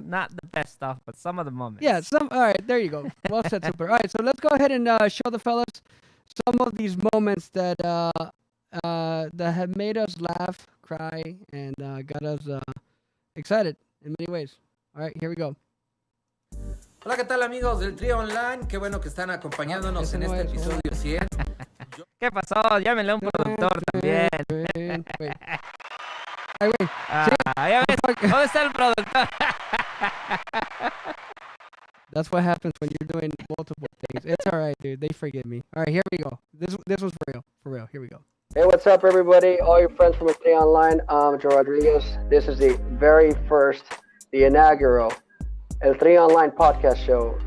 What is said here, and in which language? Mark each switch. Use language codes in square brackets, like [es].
[en] Not the best stuff, but some of the moments. Yeah, all right, there you go. Well said, Super. All right, so let's go ahead and show the fellas some of these moments that that have made us laugh, cry, and got us excited in many ways. All right, here we go. [es] Hola, ¿qué tal amigos del Trío Online? Qué bueno que están acompañándonos Ese en no este es, episodio 100. ¿Qué pasó? Llámenle a un productor también. Wait. Ay, güey. Ya ves, ¿dónde está el productor? [en] That's what happens when you're doing multiple things. It's all right, dude. They forgive me. All right, here we go. This was for real. Here we go. Hey, what's up, everybody? All your friends from Stay Online. I'm Joe Rodriguez. This is the very first, the inaugural El Three Online podcast show.